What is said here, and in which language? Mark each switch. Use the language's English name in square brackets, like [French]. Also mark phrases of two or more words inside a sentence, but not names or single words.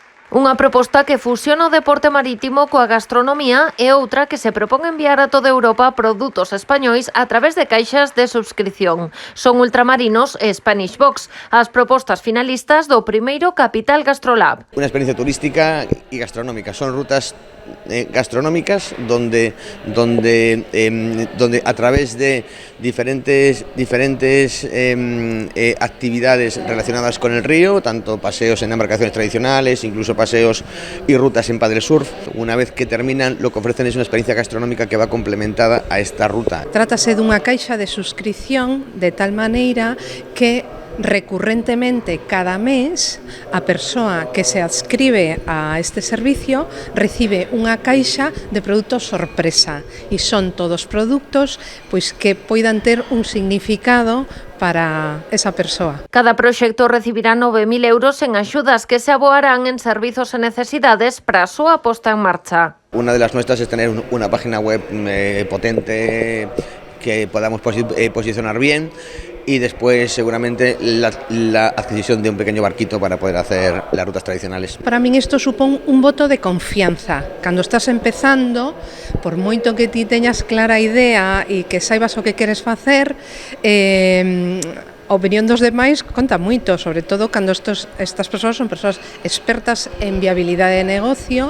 [Galician] Unha proposta que fusiona o deporte marítimo coa gastronomía e outra que se propón enviar a toda Europa produtos españois a través de caixas de subscrición. Son Ultramarinos e Spanish Box, as propostas finalistas do primeiro Capital Gastrolab. [Spanish] Una experiencia turística y gastronómica, son rutas gastronómicas donde a través de diferentes actividades relacionadas con el río, tanto paseos en embarcaciones tradicionales, incluso paseos y rutas en paddle surf, una vez que terminan lo que ofrecen es una experiencia gastronómica que va complementada a esta ruta. [Galician] Trátase dunha caixa de suscripción de tal maneira que recurrentemente cada mes a persoa que se adscribe a este servicio recibe unha caixa de produtos sorpresa e son todos produtos pois que poidan ter un significado para esa persoa. Cada proxecto recibirá 9.000 euros en axudas que se aboarán en servizos e necesidades para a súa posta en marcha. [Spanish] Una de las nuestras es tener una página web potente que podamos posicionar bien y después seguramente la adquisición de un pequeño barquito para poder hacer las rutas tradicionales. [Galician] Para min isto supón un voto de confianza. Cando estás empezando, por moito que ti teñas clara a idea e que saibas o que queres facer, a opinión dos demais conta moito, sobre todo cando estas persoas son persoas expertas en viabilidade de negocio.